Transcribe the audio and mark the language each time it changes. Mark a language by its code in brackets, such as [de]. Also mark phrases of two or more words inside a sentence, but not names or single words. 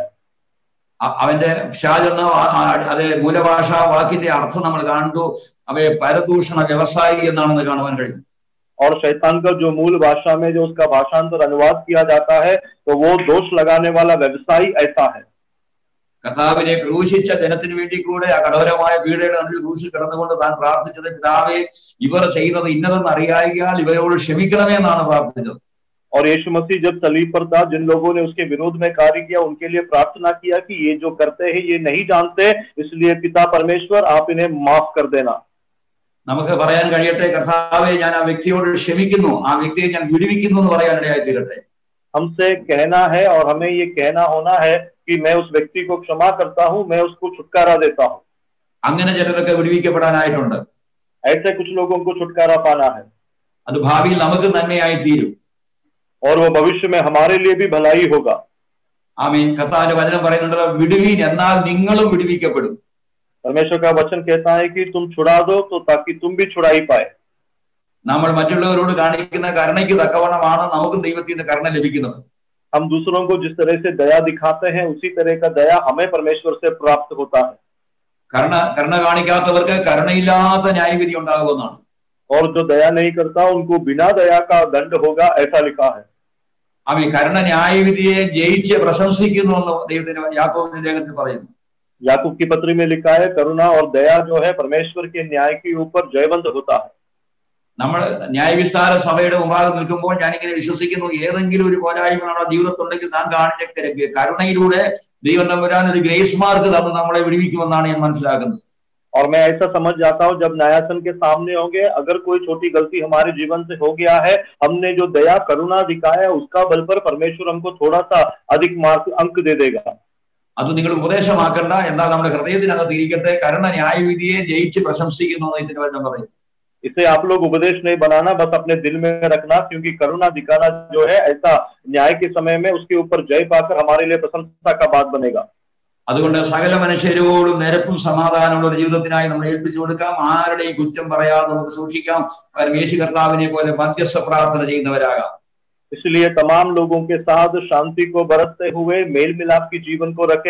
[ml] അവന്റെ പിശാചെന്ന അത് മൂലഭാഷാ വാക്കിന്റെ അർത്ഥം നമ്മൾ കാണുന്നു, അവയെ പരദൂഷണ വ്യവസായി എന്നാണെന്ന് കാണുവാൻ കഴിയും. [hi] और शैतान का जो मूल भाषा में जो उसका भाषांतर अनुवाद किया जाता है तो वो दोष लगाने वाला व्यवसायी ऐसा है. [ml] കർത്താവിനെ ക്രൂശിച്ച ജനത്തിന് വേണ്ടി കൂടെ ആ കഠോരമായ പീഡയുടെ നടുവിൽ ക്രൂശിൽ കിടന്നുകൊണ്ട് താൻ പ്രാർത്ഥിച്ചത്, പിതാവേ ഇവർ ചെയ്യുന്നത് ഇന്നതെന്ന് അറിയായികയാൽ ഇവരോട് ക്ഷമിക്കണമേ എന്നാണ് പ്രാർത്ഥിച്ചത്. [hi] और यीशु मसीह जब सलीब पर था, जिन लोगों ने उसके विरोध में कार्य किया उनके लिए प्रार्थना किया कि ये जो करते हैं ये नहीं जानते, इसलिए पिता परमेश्वर आप इन्हें माफ कर देना. [ml] നമുക്ക് പറയാൻ കഴിയട്ടെ, കർത്താവേ ഞാൻ ആ വ്യക്തിയോട് ക്ഷമിക്കുന്നു, ആ വ്യക്തിയെ ഞാൻ വിടുവിക്കുന്നു എന്ന് പറയാനിടയായി തീരട്ടെ. [hi] हमसे कहना है और हमें ये कहना होना है कि मैं उस व्यक्ति को क्षमा करता हूँ, मैं उसको छुटकारा देता हूँ. [ml] അങ്ങനെ ചിലരൊക്കെ വിടുവിക്കപ്പെടാനായിട്ടുണ്ട്. [hi] ऐसे कुछ लोगों को छुटकारा पाना है, [ml] അത് ഭാവിയിൽ നമുക്ക് നന്മയായി തീരും. [hi] और वो भविष्य में हमारे लिए भी भलाई होगा. [ml] ആമീൻ. കർത്താവിന്റെ വചനം പറയുന്നുണ്ടല്ലോ, വിടുവീൻ എന്നാൽ നിങ്ങളും വിടുവിക്കപ്പെടും. [hi] परमेश्वर का वचन कहता है कि तुम छुड़ा दो तो ताकि तुम भी छुड़ाई पाए. [ml] നമ്മൾ മറ്റുള്ളവരോട് കാണിക്കുന്ന കരുണയ്ക്ക് തക്കവണ്ണമാണ് നമുക്കും ദൈവത്തിൽ നിന്ന് കരുണ ലഭിക്കുന്നത്. [hi] हम दूसरों को जिस तरह से दया दिखाते हैं उसी तरह का दया हमें परमेश्वर से प्राप्त होता है. [ml] കരുണ കാണിക്കാത്തവർക്ക് കരുണയില്ലാത്ത ന്യായവിധി ഉണ്ടാകുമെന്നാണ്. [hi] और जो दया नहीं करता उनको बिना दया का दंड होगा, ऐसा लिखा है. [ml] ആമീൻ. കരുണ ന്യായവിധിയെ ജയിച്ച് പ്രശംസിക്കുന്നു എന്ന് ദൈവത്തിന്റെ യാക്കോബിന്റെ ലേഖനത്തിൽ പറയുന്നു. [hi] याकूब की पत्री में लिखा है, करुणा और दया जो है परमेश्वर के न्याय के ऊपर जयवंत होता है. [ml] നമ്മൾ ന്യായവിസ്താര സഭയുടെ മുമ്പാകെ നിൽക്കുമ്പോൾ ഞാനിങ്ങനെ വിശ്വസിക്കുന്നു, ഏതെങ്കിലും ഒരു പോരായ്മ നമ്മുടെ ജീവിതത്തുണ്ടെങ്കിൽ നാം കാണിച്ച കരുണയിലൂടെ ദൈവം തമ്പുരാൻ ഒരു [en] grace mark [ml] തന്ന് നമ്മളെ വിടുവിക്കുമെന്നാണ് ഞാൻ മനസ്സിലാക്കുന്നത്. [hi] और मैं ऐसा समझ जाता हूँ, जब न्यायासन के सामने होंगे, अगर कोई छोटी गलती हमारे जीवन से हो गया है, हमने जो दया करुणा दिखाया उसका बल पर परमेश्वर हमको थोड़ा सा अधिक मार्क अंक दे देगा. [ml] അത് നിങ്ങൾ ഉപദേശമാക്കണ്ട, എന്നാൽ നമ്മുടെ ഹൃദയത്തിനകത്ത് ഇരിക്കട്ടെ, കരുണ ന്യായവിധിയെ ജയിച്ച് പ്രശംസിക്കുന്നു ഇതിന് വചനം പറയും. [hi] इसे आप लोग उपदेश नहीं बनाना, बस अपने दिल में रखना, क्योंकि करुणा दिखाना जो है ऐसा न्याय के समय में उसके ऊपर जय पाकर हमारे लिए प्रशंसा का बात बनेगा. [ml] അതുകൊണ്ട് സകല മനുഷ്യരോടും നിരപ്പും സമാധാനമുള്ള ഒരു ജീവിതത്തിനായി നമ്മൾ ഏൽപ്പിച്ചു കൊടുക്കാം. ആരുടെയും കുറ്റം പറയാതെ നമുക്ക് സൂക്ഷിക്കാം. യേശു കർത്താവിനെ പോലെ മധ്യസ്ഥ പ്രാർത്ഥന ചെയ്യുന്നവരാകാം. [hi] इसलिए तमाम लोगों के साथ शांति को बरतते हुए मेल मिलाप की जीवन को रखे.